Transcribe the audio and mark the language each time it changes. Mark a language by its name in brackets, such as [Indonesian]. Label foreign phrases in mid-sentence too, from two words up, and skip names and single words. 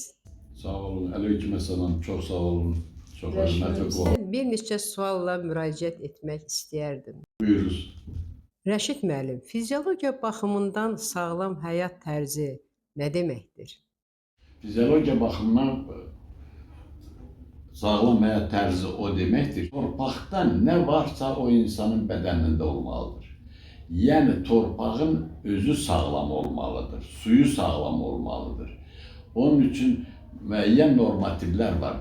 [Turkish] Sağ olun. Aleykümselam. Çok sağ olun. Çok Rəşid hürmetli [Azerbaijani] müəllim, konu. sizə bir neçə sualla müraciət etmək istəyərdim. Buyuruz. Rəşid müəllim, fiziologiya baxımından sağlam həyat tərzi nə deməkdir? [Turkish] Fizyolojiya bakımından sağlam hayat tarzı o demektir. Torpakta ne varsa o insanın bedeninde olmalıdır. Yani torpağın özü sağlam olmalıdır. Suyu sağlam olmalıdır. [Azerbaijani] Onun için müəyyən normativler var.